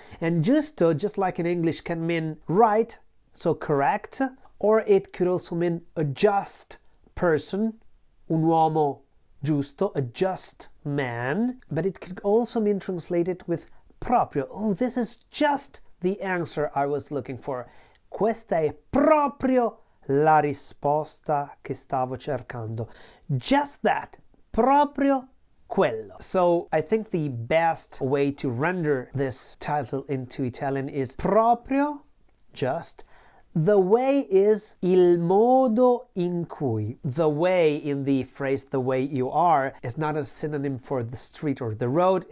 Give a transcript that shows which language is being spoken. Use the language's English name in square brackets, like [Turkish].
[English] And giusto, just like in English, can mean right, so correct, or it could also mean a just person, [Italian] un uomo [English] giusto, a just man, but it could also mean translated with proprio. Oh, this is just the answer I was looking for. [Italian] Questa è proprio la risposta che stavo cercando. [English] Just that. [Italian] Proprio quello. [English] So I think the best way to render this title into Italian is proprio, just. The way is [Italian] il modo in cui. [English] The way in the phrase the way you are is not a synonym for the street or the road.